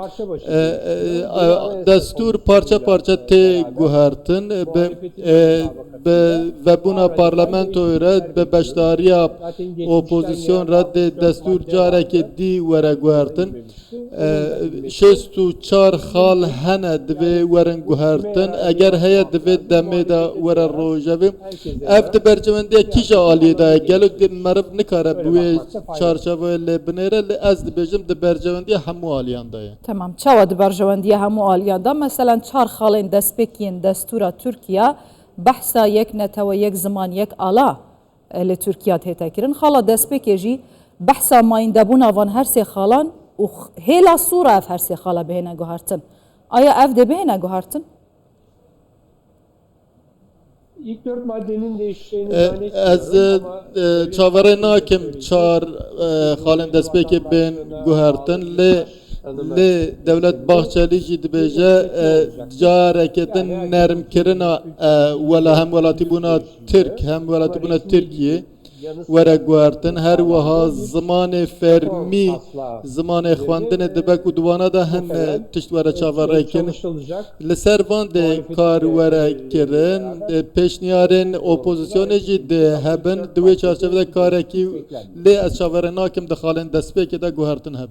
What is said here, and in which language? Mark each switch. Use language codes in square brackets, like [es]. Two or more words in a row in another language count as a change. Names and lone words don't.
[ku] destûr parça parça tê guhertin bi vebûna parlamentoyê re bi beşdariya opozîsyon re dê destûr carekê dî were guhertin şêst û çar xal hene divê werin guhertin eger heye divê demê de were rojevê ev di bercewendiya kîja aliyê de ye gelek dê meriv nikare bi wê çarçeveyê lê binêre وره لی از دبیجم دبرجواندی همو آلیانده. تمام چاوا دبرجواندی همو آلیاندا مثلا چار خالین دستپکین دستورا ترکیه بحثا یک نتو یک زمان یک آلا لترکیه تهتکرن خالا دستپکی جی بحثا مایندبون آوان هر سه خالان و هلا صورة اف هر سه خالا بهنا گوهرتن آیا اف ده بهنا گوهرتن؟ [tr] İlk 4 maddenin değişeceğini [ku] از چاوره ناکم چار خالن دستپکی بین گوهرتن لی دولت باخچالی جی دبیجه جارکتن نرم کرنا ولا هم ولاتی بونا ترک هم ولاتی بونا ترکیه وره گوهرتن هر وها زمان فرمی زمان خواندن دبک و دوانا دا هن تشت وره چاوره کن لسر وان ده کار وره کرن پیشنیارن اپوزیسیون جی ده هبن دوی چارچوه ده کاره کی لی از چاوره ناکم ده خالن دستپکی ده گوهرتن هبن